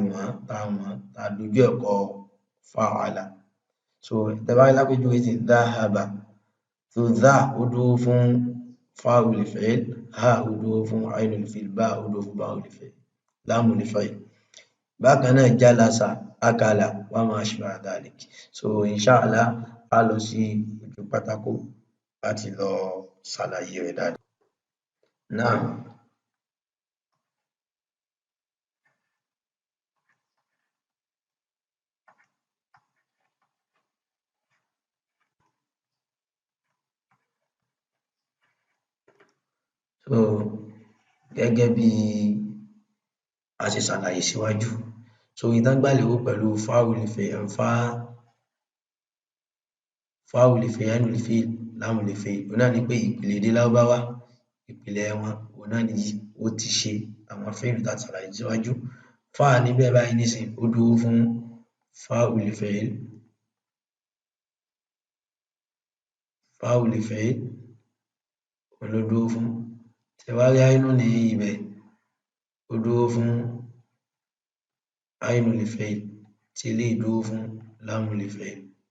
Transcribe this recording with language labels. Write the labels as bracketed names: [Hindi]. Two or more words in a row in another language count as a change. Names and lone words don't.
[Yoruba] wọ́n tá a dojú ẹ̀kọ́ fa'ala so tẹ́bá rí lápèjúwe sí dhahaba so dha ó dúró fún [Arabic] فاء الفعل [Yoruba] ha ó dúró fún [Arabic] عين الفعل [Yoruba] bá ó dúró fún [Arabic] باء الفعل لام الفعل [Yoruba] bákan náà [Arabic] جلس أكل وما أشبه ذلك [Yoruba] so inshallah a lọ sí ojú pátákó láti lọ ṣàlàyé rẹ̀ dáadáa náà. So gẹ́gẹ́ bí a ṣe ṣàlàyé síwájú so ìtàn gbà lérò pẹ̀lú [Arabic] فاء الفعل عين الفعل لام الفعل [Yoruba] òun náà ni pé ìpìlẹ̀ èdè lárúbáwá ìpìlẹ̀ wọn òun náà ni ó ti ṣe àwọn fíìlù tá a ṣàlàyé síwájú fáà níbẹ̀ báyìí nísìn ó dúró fún [Arabic] فاء الفعل [Yoruba] òun ló dúró fún tẹwárí áínú ní ibẹ̀ ó dúró fún [Arabic] عين الفعل [Yoruba] tí eléyìí dúró fún [Arabic] لام الفعل